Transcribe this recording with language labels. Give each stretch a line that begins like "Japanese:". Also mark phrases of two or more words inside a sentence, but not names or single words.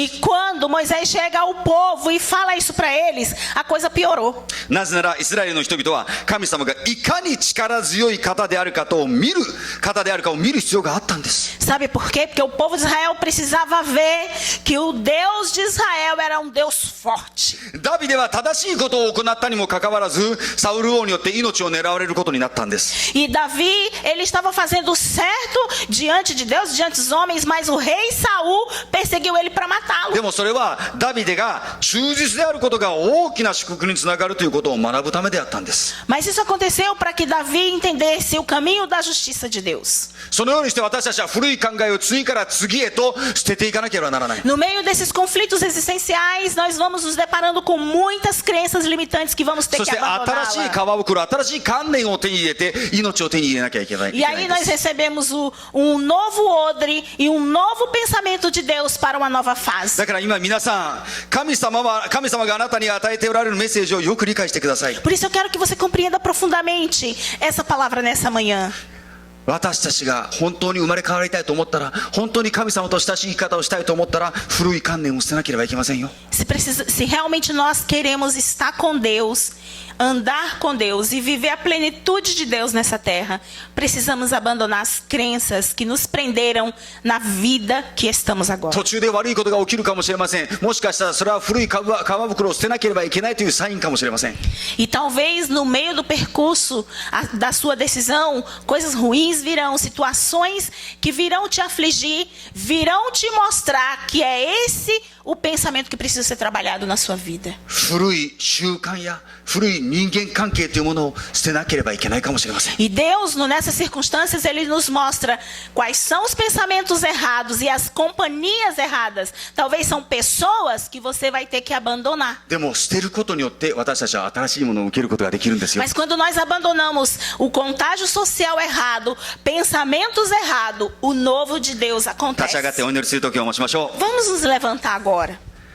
Portuguese: E quando Moisés chega ao povo e fala isso para eles, a coisa piorou.
Japanese: なぜならイスラエルの人々は神様がいかに力強い方であるかを見る必要があったんです。
Portuguese: Sabe por quê? Porque o povo de Israel precisava ver que o Deus de Israel era um Deus forte.
Japanese: ダビデは正しいことを行ったにもかかわらず、サウル王によって命を狙われることになったんです。
Portuguese: E Davi, ele estava fazendo certo diante de Deus, diante dos homens, mas o rei Saul perseguiu ele para matá-lo.
Japanese: でもそれはダビデが忠実であることが大きな祝福につながるということを学ぶためであったんです。
Portuguese: Mas isso aconteceu para que Davi entendesse o caminho da justiça de Deus.
Japanese: そのようにして私たちは古い考えを次から次へと捨てていかなければならない。
Portuguese: No meio desses conflitos existenciais, nós vamos nos deparando com muitas crenças limitantes que vamos ter
Japanese: そし
Portuguese: que
Japanese: て新しい
Portuguese: abandoná-la.
Japanese: 皮袋、新しい観念を手に入れて命を手に入れなきゃいけない。
Portuguese: E aí nós recebemos um novo odre e um novo pensamento de Deus para uma nova fase.
Japanese: だから今皆さん、神様があなたに与えておられるメッセージをよく理解してください。
Portuguese: Por isso eu quero que você compreenda profundamente essa palavra nessa manhã.
Japanese: 私たちが本当に生まれ変わりたいと思ったら、本当に神様と親しい生き方をしたいと思ったら、古い観念を捨てなければいけませんよ。
Portuguese: Se realmente nós queremos estar com Deus, andar com Deus e viver a plenitude de Deus nessa terra, precisamos abandonar as crenças que nos prenderam na vida que estamos agora.
Japanese: 途中で悪いことが起きるかもしれません。もしかしたらそれは古い皮袋を捨てなければいけないというサインかもしれません。
Portuguese: E talvez no meio do percurso da sua decisão, coisas ruins virão, situações que virão te afligir, virão te mostrar que é esse o pensamento que precisa ser trabalhado na sua vida.
Japanese: 古い習慣や古い人間関係というものを捨てなければいけないかもしれません。
Portuguese: E Deus, nessas circunstâncias, Ele nos mostra quais são os pensamentos errados e as companhias erradas. Talvez são pessoas que você vai ter que abandonar.
Japanese: でも捨てることによって私たちは新しいものを受けることができるんですよ。
Portuguese: Mas quando nós abandonamos o contágio social errado, pensamentos errados, o novo de Deus
Japanese: 立ち上がって
Portuguese: acontece.
Japanese: お祈りするときを申しましょう。
Portuguese: Vamos nos levantar agora.